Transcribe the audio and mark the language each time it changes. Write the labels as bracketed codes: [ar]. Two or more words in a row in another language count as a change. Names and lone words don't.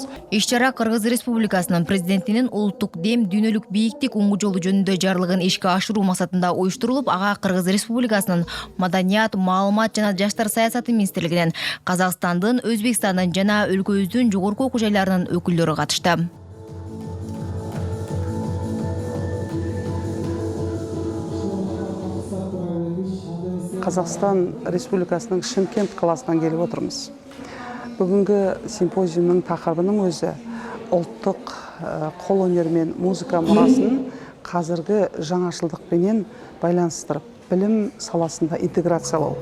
[ky] Иш-чара Кыргыз Республикасынын президентинин улуттук дем дүйнөлүк бийиктик оңгу жолу жөнүндө жарлыгын ишке ашыруу максатында уюштурулуп, ага Кыргыз Республикасынын Маданият, маалымат жана жаштар саясаты министрлигинин, Казакстандын, Өзбекстандын жана өлкөбүздүн жогорку окуу жайларынын өкүлдөрү катышты. [kk] Қазақстан Республикасының Шымкент қаласынан келіп отырмыз. Бүгінгі симпозиумның тақырыбының өзі ұлттық қол өнер мен музыка мұрасын қазіргі жаңашылдықпенен байланыстырып, білім саласында интеграциялау.